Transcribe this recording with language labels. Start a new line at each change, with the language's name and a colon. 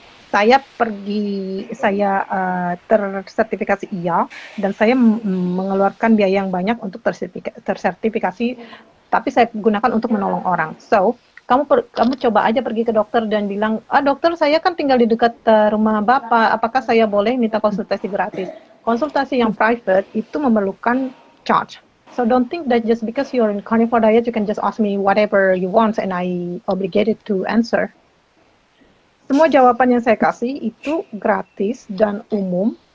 Indonesian: Saya tersertifikasi iya dan saya mengeluarkan biaya yang banyak untuk tersertifikasi, tapi saya gunakan untuk menolong orang. So kamu coba aja pergi ke dokter dan bilang, dokter saya kan tinggal di dekat rumah Bapak, apakah saya boleh minta konsultasi gratis? Konsultasi yang private itu memerlukan charge.
English: So don't think that just because you're in Carnivore Diet you can just ask me whatever you want and I obligated to answer.
Indonesian: Semua jawaban yang saya kasih itu gratis dan umum.